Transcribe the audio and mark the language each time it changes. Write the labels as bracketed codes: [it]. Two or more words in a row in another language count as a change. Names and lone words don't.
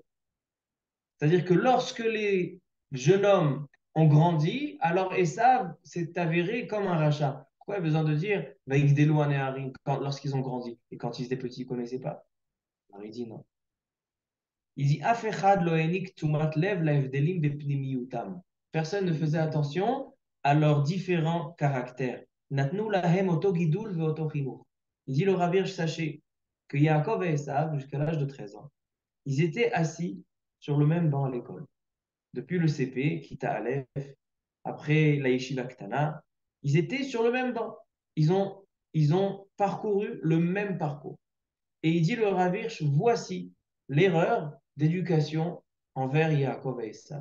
[fr] C'est-à-dire que lorsque les jeunes hommes ont grandi, alors Esav s'est avéré comme un rachat. Pourquoi il y a besoin de dire [he] ויגדלו הנערים [fr] lorsqu'ils ont grandi et quand ils étaient petits, ils ne connaissaient pas? Alors il dit non. Il dit [he] ואף אחד לא העניק תשומת לב להבדלים בפנימיותם. [fr] Personne ne faisait attention à leurs différents caractères. [he] נתנו להם אותו גידול ואותו חינוך. [fr] Il dit le Rav, sachez que Yaakov et Esav, jusqu'à l'âge de 13 ans, ils étaient assis sur le même banc à l'école. Depuis le CP, [he] כיתה אלף, [fr] après la [he] ישיבה קטנה, [fr] ils étaient sur le même banc. Ils ont parcouru le même parcours. Et il dit le Rav Hirsch, voici l'erreur d'éducation envers Yaakov et Esav.